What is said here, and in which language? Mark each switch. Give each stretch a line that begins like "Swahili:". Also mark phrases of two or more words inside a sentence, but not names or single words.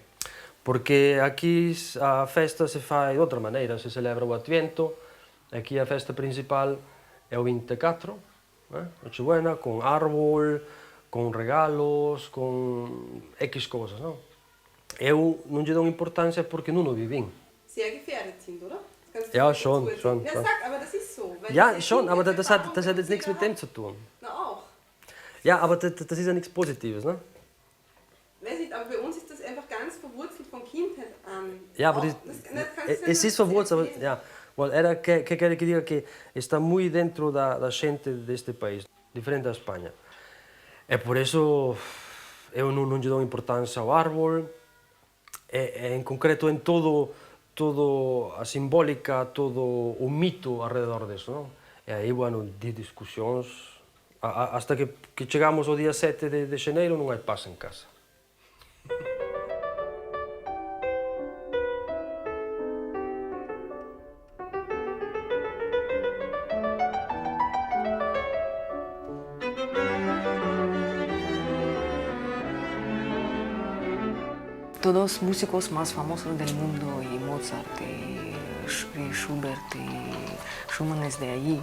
Galician: Porque aquí a festa se fai de outra maneira, se celebra o Adviento, aquí a festa principal é o 24, Nochebuena, con árbol, con regalos, con X cousas, non? Eu non lle dou importancia porque non o vivín.
German: Sehr gefährdet sind, oder? Ja, schon. Ja, sag, aber das ist so. Ja, schon, aber das hat jetzt nichts mit dem zu tun. Na auch. Ja, aber das ist ja nichts Positives, ne? Weiß nicht, aber bei uns ist das einfach ganz verwurzelt von Kindheit an. Ja, aber es ist verwurzelt, aber, ja.
Galician: Well, era que quere que diga que está moi dentro da xente deste país, diferente da España. E
Spanish: por eso
Galician: eu non lle dou importancia ao árbol, e en concreto en todo a simbólica, todo o mito alrededor deso, non? E aí, bueno, di discusións, hasta que chegamos ao día 7 de xaneiro non hai paz en casa.
Spanish: Todos los músicos más famosos del mundo, y Mozart, y Schubert, y Schumann es de allí.